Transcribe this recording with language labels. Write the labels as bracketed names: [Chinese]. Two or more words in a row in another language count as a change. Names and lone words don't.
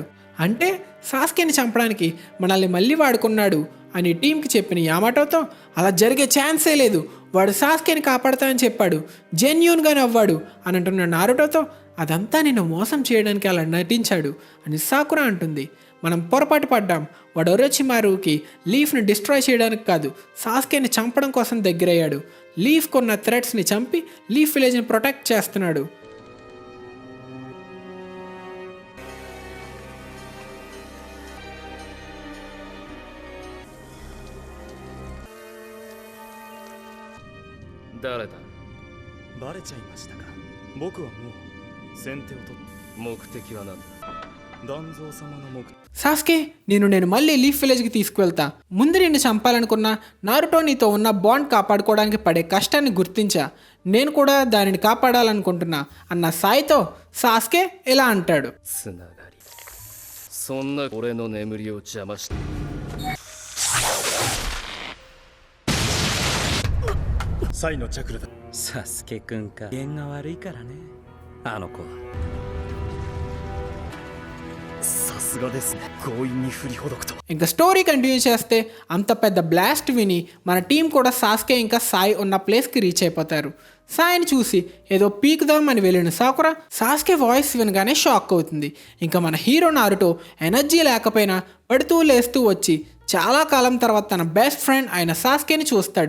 [Telugu] అంటే సాస్కేని చంపడానికి మనల్ని మళ్ళీ వాడుకున్నాడు అని టీంకి చెప్పిన యామాటోతో అలా జరిగే ఛాన్సే లేదు, వాడు సాస్కేని కాపాడతా అని చెప్పాడు, జెన్యూన్గా నవ్వాడు అని అంటున్న నారుటోతో అదంతా నిన్ను మోసం చేయడానికి అలా నటించాడు అని సాకురా అంటుంది. మనం పొరపాటు పడ్డాం, వాడు ఒరోచిమారుకి లీఫ్ని డిస్ట్రాయ్ చేయడానికి కాదు, సాస్కేని చంపడం కోసం దగ్గరయ్యాడు. లీఫ్ కొన్న థ్రెట్స్ని చంపి లీఫ్ విలేజ్ని ప్రొటెక్ట్ చేస్తున్నాడు. [Japanese] 誰だ？バレちゃいましたか。僕はもう先手を取って。目的は何だ？団蔵様の目的。 [Telugu] సాస్కే, నేను మళ్ళీ లీఫ్ విలేజ్కి తీసుకువెళ్తా. ముందు నిన్ను చంపాలనుకున్నా నారుటో నీతో ఉన్న బాండ్ కాపాడుకోవడానికి పడే కష్టాన్ని గుర్తించా, నేను కూడా దానిని కాపాడాలనుకుంటున్నా అన్న సాయితో సాస్కే ఇలా అంటాడు. [Japanese] つながり。そんな俺の眠りを邪魔して。サイのチャクラだ。サスケくんか。機嫌が悪いからね、あの子は。さすがですね、強引に振りほどくと。 [Telugu] ఇంకా [English] story continue [Telugu] చేస్తే అంత పెద్ద బ్లాస్ట్ విని మన టీం కూడా సాస్కే ఇంకా సాయి ఉన్న [English] placeకి reach [Telugu] అయిపోతారు. సాయిని చూసి ఏదో పీకుదామని వెళ్ళిన సాకురా సాస్కే వాయిస్ వినగానే షాక్ అవుతుంది. ఇంకా మన హీరో నారుటో ఎనర్జీ లేకపోయినా పడుతూ లేస్తూ వచ్చి చాలా కాలం తర్వాత తన [English] best friend [Telugu] అయిన సాస్కేని చూస్తాడు.